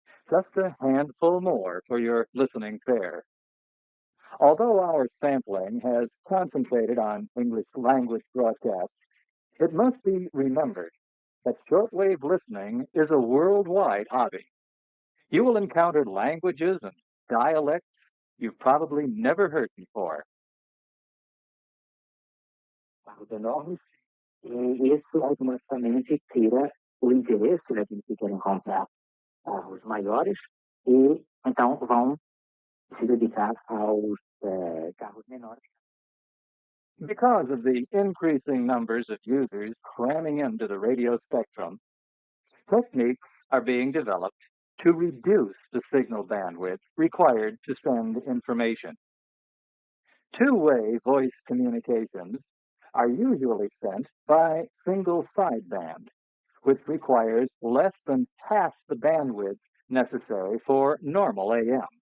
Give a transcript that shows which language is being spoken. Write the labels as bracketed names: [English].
[English] Just a handful more for your listening fare. Although our sampling has concentrated on English language broadcasts, it must be remembered that shortwave listening is a worldwide hobby. You will encounter languages and dialects you've probably never heard before. [Portuguese] E isso automaticamente tira o interesse daqueles que querem comprar carros maiores e então vão se dedicar aos carros menores. [English] Because of the increasing numbers of users cramming into the radio spectrum, techniques are being developed to reduce the signal bandwidth required to send information. Two-way voice communications are usually sent by single sideband, which requires less than half the bandwidth necessary for normal AM.